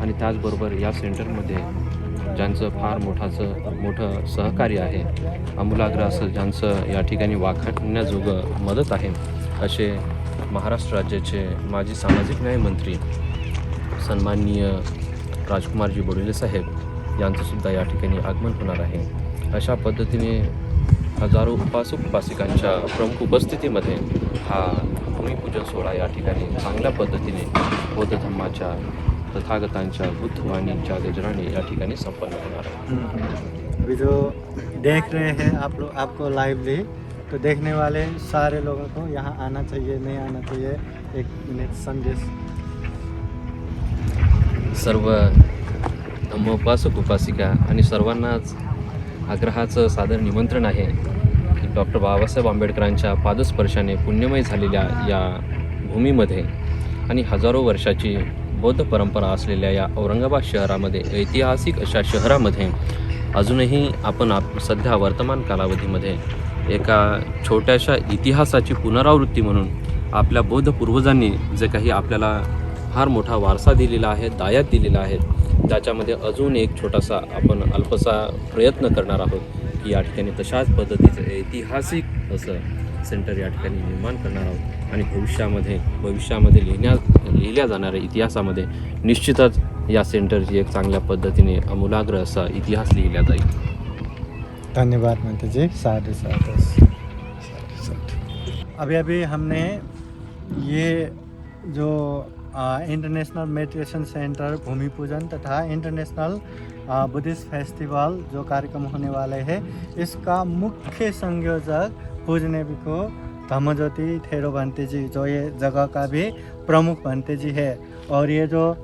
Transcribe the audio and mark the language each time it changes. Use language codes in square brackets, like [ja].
[mr] आणि त्याचबरोबर या सेंटरमध्ये ज्यांचं फार मोठं सहकार्य आहे, आमूलाग्र असं ज्यांचं या ठिकाणी वाखाणण्याजोगं मदत आहे, असे महाराष्ट्र राज्याचे माजी सामाजिक न्याय मंत्री सन्माननीय राजकुमारजी बडोले साहेब यांचंसुद्धा या ठिकाणी आगमन होणार आहे. अशा पद्धतीने हजारो उपासक उपासिकांच्या प्रमुख उपस्थितीमध्ये हा भूमिपूजन सोहळा या ठिकाणी चांगल्या पद्धतीने बौद्ध धर्माच्या तथागतांच्या बुद्धवाणीच्या गजराने या ठिकाणी संपन्न होणार आहे. [hi] अभी जो देख रहे हैं आप लोग, आपको लाइवली, तो देखने वाले सारे लोगों को यहाँ आना चाहिए, नहीं आना चाहिए, एक मिनट संदेश. [mr] सर्व धम्मोपासक उपासिका आणि सर्वांनाच आग्रहाचं सादर निमंत्रण आहे की डॉक्टर बाबासाहेब आंबेडकरांच्या पादस्पर्शाने पुण्यमय झालेल्या या भूमीमध्ये आणि हजारो वर्षाची बौद्ध परंपरा असलेल्या या औरंगाबाद शहरामध्ये, ऐतिहासिक अशा शहरामध्ये अजूनही आपण सध्या वर्तमान कालावधीमध्ये एका छोट्याशा इतिहासाची पुनरावृत्ती म्हणून आपल्या बौद्ध पूर्वजांनी जे काही आपल्याला फार मोठा वारसा दिलेला आहे, दायात दिलेला आहे, त्याच्यामध्ये अजून एक छोटासा आपण अल्पसा प्रयत्न करणार आहोत की या ठिकाणी तशाच पद्धतीचं ऐतिहासिक असं सेंटर या ठिकाणी निर्माण करणार आहोत. आणि भविष्यामध्ये लिहिल्या जाणाऱ्या इतिहासामध्ये निश्चितच या सेंटरची एक चांगल्या पद्धतीने आमूलाग्र असा इतिहास लिहिला जाईल. धन्यवाद मंत्री जी. साधु साधु साधु साधु. [hi] अभी हमने ये जो इंटरनेशनल मेडिटेशन सेंटर भूमि पूजन तथा इंटरनेशनल बुद्धिस्ट फेस्टिवल जो कार्यक्रम होने वाले हैं, इसका मुख्य संयोजक पूजनीय भिक्खु धम्मज्योति थेरो भंते जी, जो ये जगह का भी प्रमुख भंते जी है, और ये जो